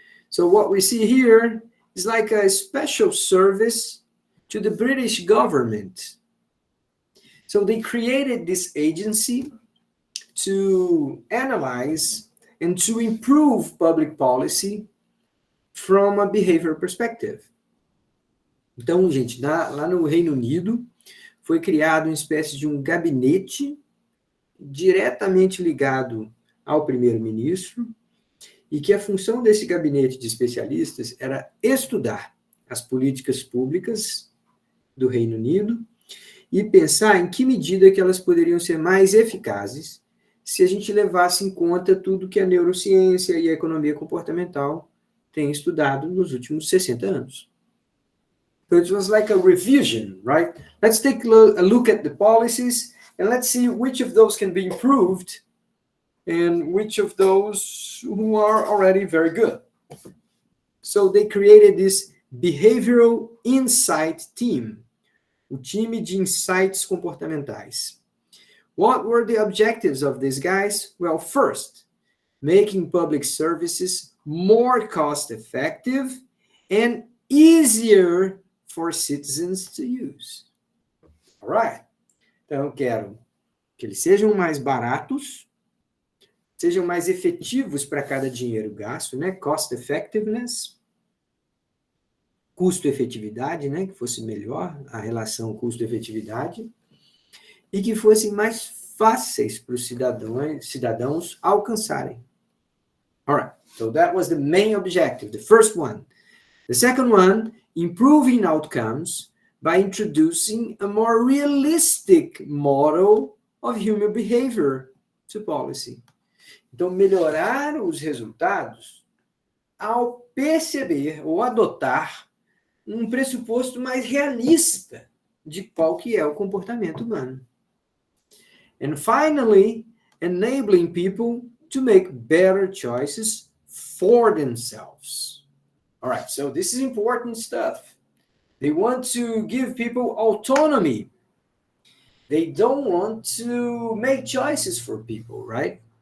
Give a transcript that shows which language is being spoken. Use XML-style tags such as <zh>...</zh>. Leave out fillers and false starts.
<en>So what we see here is like a special service to the British government. So they created this agency to analyze and to improve public policy from a behavior perspective.</en> <pt>Então, gente, lá no Reino Unido, foi criado uma espécie de um gabinete diretamente ligado ao primeiro-ministro, e que a função desse gabinete de especialistas era estudar as políticas públicas do Reino Unido e pensar em que medida que elas poderiam ser mais eficazes se a gente levasse em conta tudo que a neurociência e a economia comportamental têm estudado nos últimos 60 anos.</pt> <en>So it was like a revision, right? Let's take a look at the policies and let's see which of those can be improved and which of those who are already very good. So they created this behavioral insight team,</en> <pt>o time de insights comportamentais.</pt> <en>What were the objectives of these guys? Well, first, making public services more cost-effective and easier for citizens to use. All right.</en> <pt>Então, eu quero que eles sejam mais baratos, sejam mais efetivos para cada dinheiro gasto, né?</pt> <en>Cost effectiveness,</en> <pt>custo-efetividade, né? Que fosse melhor a relação custo-efetividade, e que fossem mais fáceis para os cidadãos alcançarem.</pt> <en>All right, so that was the main objective, the first one. The second one, improving outcomes by introducing a more realistic model of human behavior to policy.</en> <pt>Então, melhorar os resultados ao perceber ou adotar um pressuposto mais realista de qual que é o comportamento humano.</pt> <en>And finally, enabling people to make better choices for themselves. All right, so this is important stuff. They want to give people autonomy. They don't want to make choices for people, right?</en>